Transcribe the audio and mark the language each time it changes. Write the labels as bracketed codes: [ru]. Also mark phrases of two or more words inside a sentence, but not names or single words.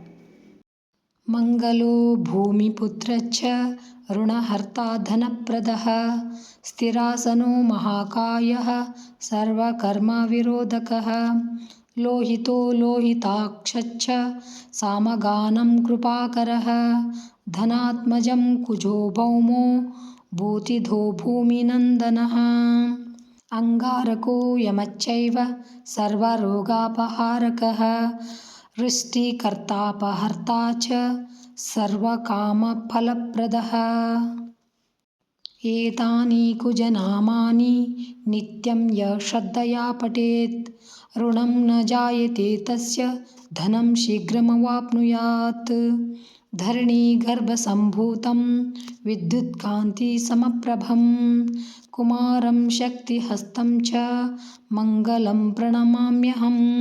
[sa] ಮಂಗಲೋ ಭೂಮಿಪುತ್ರಚ್ಚ ಋಣಹರ್ತಾ ಧನಪ್ರದಃ ಸ್ಥಿರಾಸನೋ ಮಹಾಕಾಯಃ ಸರ್ವಕರ್ಮವಿರೋಧಕಃ ಲೋಹಿತೋ ಲೋಹಿತಾಕ್ಷಚ್ಚ ಸಾಮಗಾನಂ ಕೃಪಾಕರಃ ಧನಾತ್ಮಜಂ ಕುಜೋ ಭೌಮೋ ಭೂತಿಧೋ ಭೂಮಿನಂದನಃ ಅಂಗಾರಕೋ ಯಮಚ್ಚೈವ ಸರ್ವರೋಗಾಪಹಾರಕಃ ವೃಷ್ಟಿಕರ್ತಾಪಹರ್ತಾ ಚ ಸರ್ವಕಾಮಫಲಪ್ರದಃ ಏತಾನಿ ಕುಜನಾಮಾನಿ ನಿತ್ಯಂ ಯ ಶ್ರದ್ಧಯಾ ಪಠೇತ್ ಋಣಂ ನ ಜಾಯತೆ ತಸ್ಯ ಧನಂ ಶೀಘ್ರಮವಾಪ್ನುಯಾತ್ ಧರಣೀಗರ್ಭಸಂಭೂತಂ ವಿದ್ಯುತ್ಕಾಂತಿಸಮಪ್ರಭಂ ಕುಮಾರಂ ಶಕ್ತಿಹಸ್तं ಚ ಮಂಗಲಂ ಪ್ರಣಮಾಮ್ಯಹಂ